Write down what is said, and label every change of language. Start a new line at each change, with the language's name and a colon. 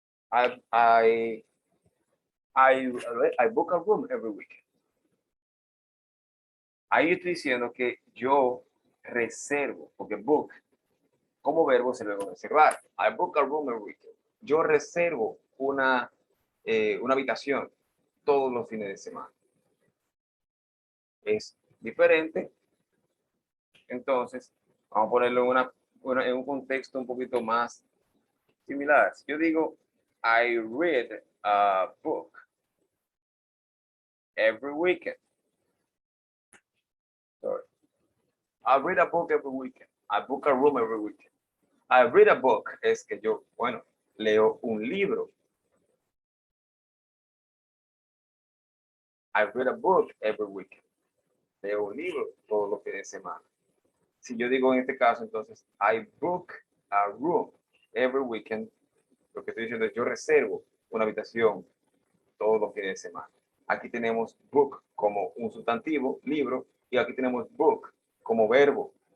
English: I book a room every weekend.
Spanish: Ahí estoy diciendo que yo reservo, porque book como verbo se debe reservar.
English: I book a room every weekend.
Spanish: Yo reservo una habitación todos los fines de semana. Es diferente. Entonces, vamos a ponerlo en una bueno, en un contexto un poquito más similar. Si yo digo,
English: I read a book every weekend. Sorry. I read a book every weekend. I book a room every weekend. I read a book
Spanish: es que yo, bueno, leo un libro.
English: I read a book every weekend.
Spanish: Leo un libro todos los fines de semana. Si yo digo en este caso, entonces,
English: I book a room every weekend,
Spanish: lo que estoy diciendo es yo reservo una habitación todos los fines de semana. Aquí tenemos book como un sustantivo, libro, y aquí tenemos book como verbo.